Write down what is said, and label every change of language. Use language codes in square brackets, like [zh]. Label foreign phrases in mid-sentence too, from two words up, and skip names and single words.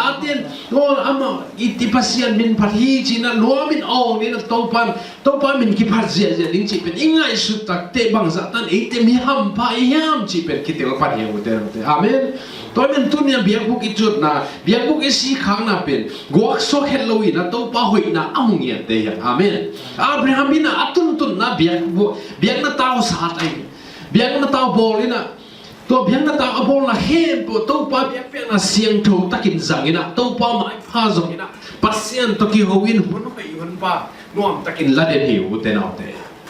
[ctd] ta ten o ama i ti pasian min phar hi chi na lo min o ni na to pa min ki phar zia zia ding chi pen ingai su tak te bang za tan e te mi ham pa yam chi pen ki te la pan hi te amen toy men tu ni biak buk i chut na biak buk i si khang na pen goak so hello i na to pa hoi na amung ye te ya amen abraham bina atun na biak na tao sa tai biang na tao bol ina to biang na tao bol na hem po to pa biak pe na siang tho takin zang ina to pa mai pha zong ina pasien to ki hoin hun mai hun pa nuam takin la den hiu te na te